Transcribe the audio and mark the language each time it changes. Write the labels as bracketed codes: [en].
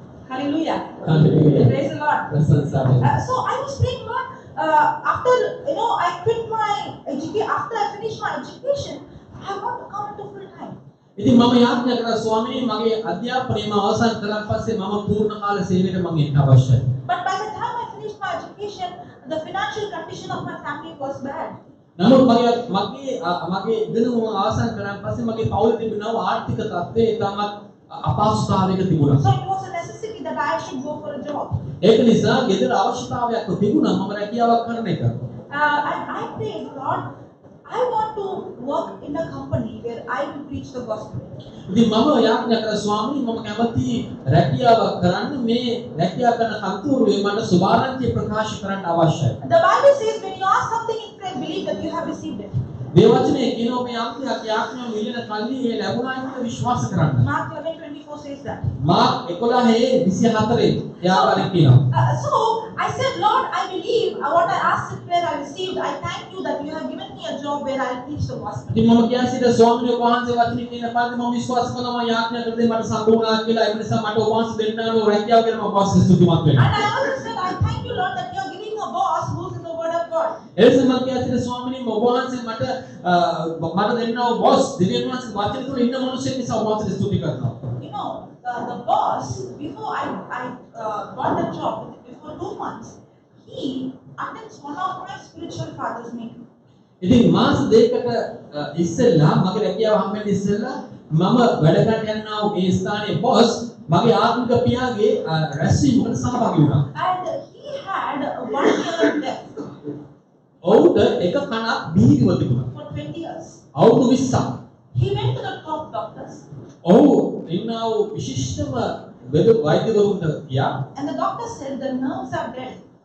[en] Hallelujah. Hallelujah. Praise the Lord. So I was praying, Lord, after I quit my education, after I finished my education, I want to come into full time. [si] ඉතින් මම යාඥා කරා ස්වාමීනි මගේ අධ්‍යාපනය මම අවසන් කරාට පස්සේ මම පූර්ණ කාල සේවයට මම එන්න අවශ්‍යයි. [en] But by the time I finished my education, the financial condition of my family was bad. [si] නමුත් මගේ ඉගෙනුම අවසන් කරාට පස්සේ මගේ පවුලේ තිබුණා ආර්ථික තත්ත්වය ඉතාමත් අපහසුතාවයක තිබුණා. [en] So it was a necessity that I should go for a job. [si] ඒක නිසා ගෙදර අවශ්‍යතාවයක් තිබුණා මම රැකියාවක් කරන එක. [en] And I prayed, Lord, I want to work in a company where I will preach the gospel. [si] ඉතින් මම යාඥා කර ස්වාමීනි මම කැමති රැකියාවක් කරන්න මේ රැකියාව කරන කන්තරුවේ මට සුභාරංචිය ප්‍රකාශ කරන්න අවශ්‍යයි. [en] The Bible says when you ask something in prayer, believe that you have received it. [si] මේ වචනේ කියනවා මේ යම්කියක් යාඥාව මිලන කල්ලි ඒ ලැබුණා කියලා විශ්වාස කරන්න. [en] Mark 11:24 says that. [si] මාක් 11:24 යාකාරයෙන් කියනවා. [en] So I said, Lord, I believe what I asked in prayer I received. I thank you that you have given me a job where I will preach the gospel. [si] ඉතින් මම කියා සිටින ස්වාමීන් වහන්සේ වචනේ කියන පාඩම මම විශ්වාස කරනවා මම යාඥා කරද්දී මට සම්පූර්ණා කියලා ඒ නිසා මට ඔබවහන්සේ දෙන්නාම රැකියාව ගැන මම වාස්තු ස්තුතිමත් වෙනවා. [en] And I also said, I thank you, Lord, that you are giving a boss who's in the word of God. [si] එලෙස මම කියා සිටින ස්වාමීනි ඔබවහන්සේ මට දෙන්නා බොස් දෙවියන් වහන්සේ වචනේ තුල ඉන්න මිනිස්සෙක් නිසා ඔබවහන්සේ ස්තුති කරනවා. [en] You know, the boss, before I got the job, before 2 months, he attends one of my spiritual father's meeting. [si] ඉතින් මාස දෙකකට ඉස්සෙල්ලා මගේ රැකියාව හම්බෙන්න ඉස්සෙල්ලා මම වැඩ කරන්න යනවා ඒ ස්ථානයේ බොස් මගේ ආත්මික පියාගේ රැස්වීමකට සහභාගී වුණා. [en] And he had 1 year left [si] ඔහුට එක කණක් බිහිව තිබුණා. [en] for 20 years. [si] අවුරුදු 20ක්. [en] He went to the top doctors, [si] ඔහු ඉන්නා වූ විශිෂ්ටම වෛද්‍යවරුන්ට ගියා. [en] and the doctor said the nerves are dead.